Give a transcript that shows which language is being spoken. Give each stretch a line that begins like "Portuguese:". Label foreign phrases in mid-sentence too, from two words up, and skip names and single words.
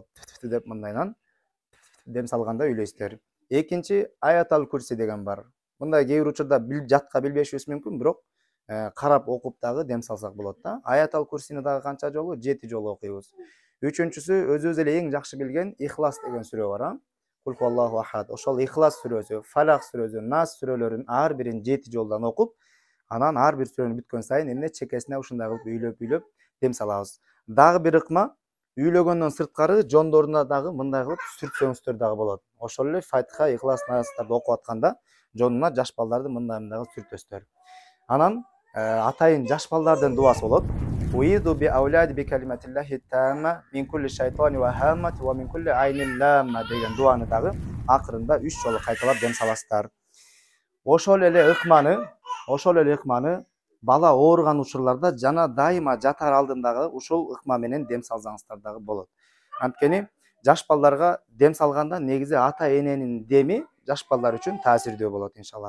Kyrgyz: Деп мындайынан дем салганда үйлөйсүздөр. Экинчи Аятал Курси деген бар. Мындай кээ бир учурда жатка билбешибиз мүмкүн, бирок карап окуп дагы дем салсак болот да. Аятал Курсини дагы канча жолу? 7 жолу окуйбуз. Үчүнчүсү өзүбүз эле эң жакшы билген Ихлас деген сүрө бар.
Arabic: قل هو الله أحد.
Kyrgyz: Ошол Ихлас сүрөсү, Фалак сүрөсү, Нас сүрөлөрүн ар бирин 7 жолдан окуп, анан ар бир сүрөнү бүткөн сайын эмне чекесине ушундай кылып үйлөп дем салабыз. Дагы бир ыкма, үйлөгөндөн сырткары жондоруна дагы мындай кылып сүртсөңүздөр дагы болот. Ошол эле Фатиха, Ихлас, Настарды окуп атканда жонуна жаш балдарды мындай кылып сүртөсүздөр. Анан атайын жаш балдардын дуасы болот.
Arabic: أعيذ بأولادي بكلمات الله التامة من كل شيطان وهامة ومن كل عين لامة
Kyrgyz: деген дуаны дагы акырында 3 жолу кайталап дем саласыздар. Ошол эле ыкманы бала ооруган учурларда жана дайыма жатар алдындагы ушул ыкма менен дем салсаңыздар дагы болот. Анткени жаш балдарга дем салганда негизи ата эненин деми жаш балдар үчүн таасирдүү болот иншалла.